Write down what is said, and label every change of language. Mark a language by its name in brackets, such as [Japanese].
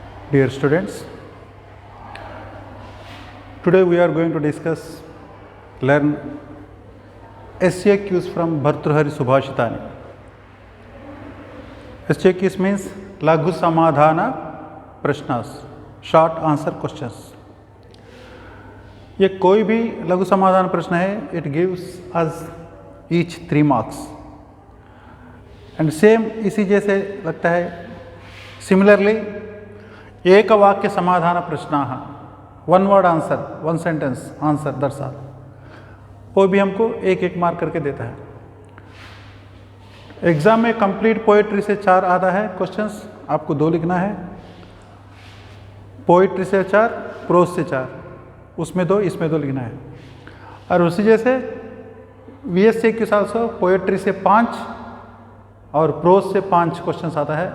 [English] Dear students, today we are going to learn SAQs from Bhartrhari Subhashitani. SAQs means Laghu Samadhana Prashnas, short answer questions. [Hindi] ये कोई भी लघु समाधान प्रश्न है, [English] it gives us each 3 marks and same [Hindi] इसी जैसे लगता है. [English] Similarly, एक वाक्य समाधान प्रश्नाः, 1 word answer, 1 sentence answer, that's all. [Hindi] वो भी हमको 1-1 मार्क करके देता है. एग्जाम में कंप्लीट पोएट्री से 4 आता है क्वेश्चंस, आपको 2 लिखना है. पोएट्री से 4, प्रोज से 4, उसमें 2, इसमें 2 लिखना है. और उसी जैसे VSAQs आल्सो पोएट्री से 5 और प्रोज से 5 क्वेश्चंस आता है.